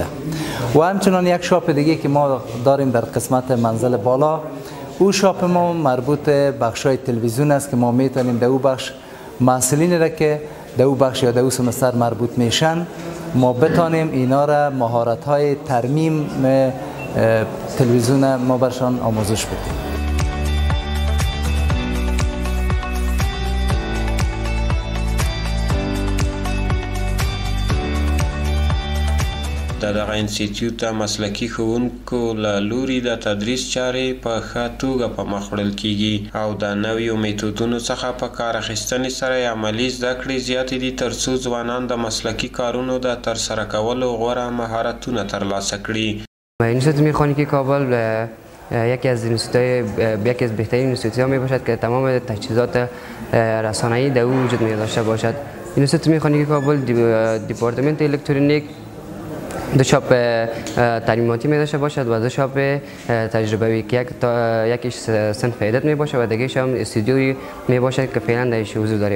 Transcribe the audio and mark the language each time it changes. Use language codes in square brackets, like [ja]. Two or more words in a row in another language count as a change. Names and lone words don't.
[fa] و همچنان یک شاپ دیگه که ما داریم در قسمت منزل بالا، او شاپ ما مربوط به بخش‌های تلویزیون است که ما میتونیم در او بخش محصلین را که در او بخش یا در او سمستر مربوط میشن ما بتانیم اینا را مهارت‌های ترمیم تلویزیون ما برشان آموزش بدیم. [ps] د دغه انسټیټیوټ د مسلکي ښوونکو له لوري د تدریس چارې په ښه توګه په مخ وړل کیږي او د نویو میتودونو څخه په کار اخیستنې سره عملي زده کړې زیاتې دي ترڅو ځوانان د مسلکي کارونو د ترسره کولو غوره مهارتونه ترلاسه کړي. [fa] انستیتوت میخانیکی کابل یکی از بهترین انستیتوت‌ها می باشد که تمام تجهیزات رسانه‌ای در او وجود می داشته باشد. انستیتوت میخانیکی کابل دپارتمنت الکترونیک دو شاپ تعلیماتی می داشته باشد و دو شاپ تجربوی که یکیش صنف عدد می باشد و دیگه‌ش هم استودیویی می باشد که فعلا درش حضور داریم.